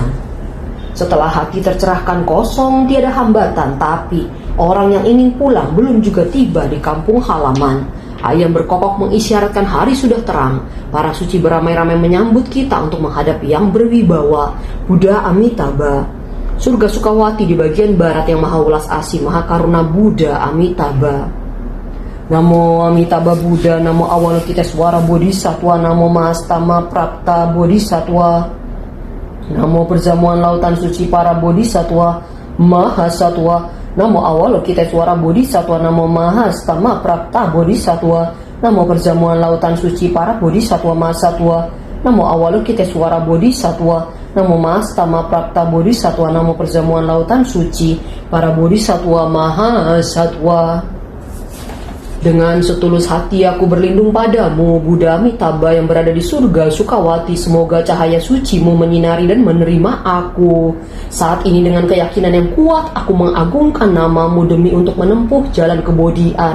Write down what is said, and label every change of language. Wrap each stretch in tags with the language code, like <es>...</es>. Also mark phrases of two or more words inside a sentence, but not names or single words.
<id>Setelah hati tercerahkan kosong, tiada hambatan, tapi orang yang ingin pulang belum juga tiba di kampung halaman. Ayam berkokok mengisyaratkan hari sudah terang. Para suci beramai-ramai menyambut kita untuk menghadap yang berwibawa, Buddha Amitabha. Surga Sukawati di bagian barat yang maha welas asih, maha karuna Buddha Amitabha. Namo Amitabha Buddha, Namo Avalokitesvara Bodhisattva, Namo Mahastama Prapta Bodhisattva, Namo Perjamuan Lautan Suci Para Bodhisattva Mahasatwa, Namo Avalokitesvara Bodhisattva, Namo Mahastama Prapta Bodhisattva, Namo Perjamuan Lautan Suci Para Bodhisattva Mahasatwa, Namo Avalokitesvara Bodhisattva, Namo Mahastama Prapta Bodhisattva, Namo Perjamuan Lautan Suci Para Bodhisattva Mahasatwa. Dengan setulus hati aku berlindung padamu, Buddha Amitabha yang berada di surga Sukawati. Semoga cahaya sucimu menyinari dan menerima aku. Saat ini dengan keyakinan yang kuat, aku mengagungkan namamu demi untuk menempuh jalan kebodian.</id>